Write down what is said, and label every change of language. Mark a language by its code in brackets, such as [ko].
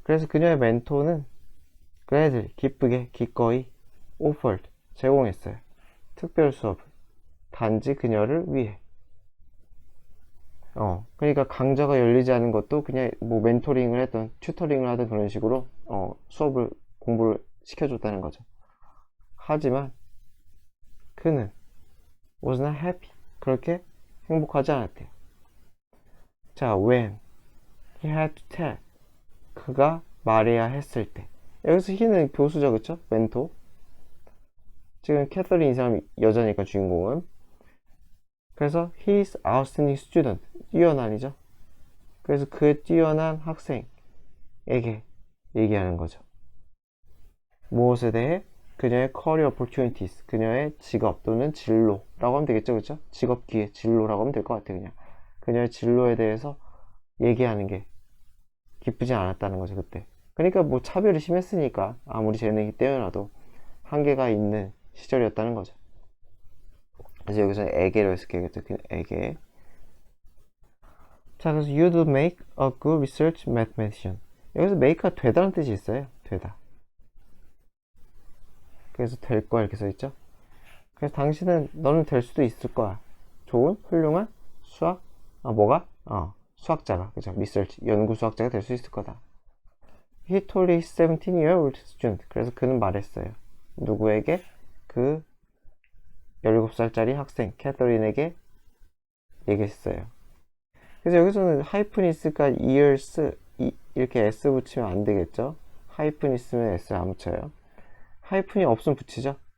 [ko] 그래서 그녀의 멘토는 gladly, 기쁘게, 기꺼이 offered, 제공했어요. 특별 수업을. 단지 그녀를 위해. 그러니까 강좌가 열리지 않은 것도 그냥 뭐 멘토링을 했던, 튜터링을 하던 그런 식으로 수업을, 공부를 시켜줬다는 거죠. 하지만 그는 [en] was not happy. [ko] 그렇게 행복하지 않았대요. [en] 자, when he had to tell. [ko] 그가 말해야 했을 때. 여기서 he는 교수죠, 그쵸? 멘토. 지금 캐서린 이 사람 여자니까 주인공은. 그래서 [en] he's outstanding student. [ko] 뛰어난이죠. 그래서 그 뛰어난 학생에게 얘기하는 거죠. 무엇에 대해? 그녀의 [en] career opportunities. [ko] 그녀의 직업 또는 진로라고 하면 되겠죠, 그쵸? 직업 기회, 진로라고 하면 될 것 같아요, 그냥. 그녀의 진로에 대해서 얘기하는 게 기쁘지 않았다는 거죠, 그때. 그러니까 뭐 차별이 심했으니까 아무리 재능이 뛰어나도 한계가 있는 시절이었다는 거죠. 그래서 여기서 에게로 해서 얘기했죠. 에게. 자, 그래서 [en] you'd make a good research mathematician. [ko] 여기서 make가 되다는 뜻이 있어요. 되다. 그래서 될 거야 이렇게 써있죠. 그래서 당신은, 너는 될 수도 있을 거야. 좋은, 훌륭한 수학, 뭐가? 수학자가, 그죠? research, 연구 수학자가 될 수 있을 거다. [en] He told his 17-year-old student. [ko] 그래서 그는 말했어요. 누구에게? 그 17살짜리 학생 캐서린에게 얘기했어요. 그래서 여기서는 하이픈이 있을까 years 이렇게 s 붙이면 안 되겠죠. 하이픈이 있으면 s 안 붙여요. 하이픈이 없으면 붙이죠.